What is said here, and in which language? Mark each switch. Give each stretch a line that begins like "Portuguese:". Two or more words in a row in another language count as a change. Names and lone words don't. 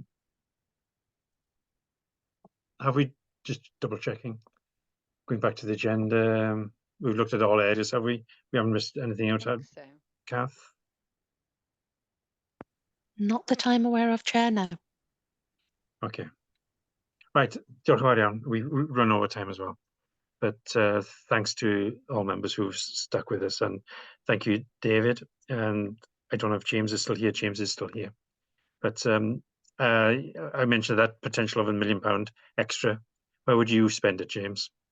English: Have we? Just double checking. Going back to the agenda, we've looked at all areas, have we? We haven't missed anything out, Kath? Not that I'm aware of, Chair, no. Okay. Right,
Welsh: diolch yn fawr iawn.
English: We run over time as well. But thanks to all members who've stuck with us, and thank you, David. And I don't know if James is still here. James is still here. But I mentioned that potential of £1 million extra. Where would you spend it, James?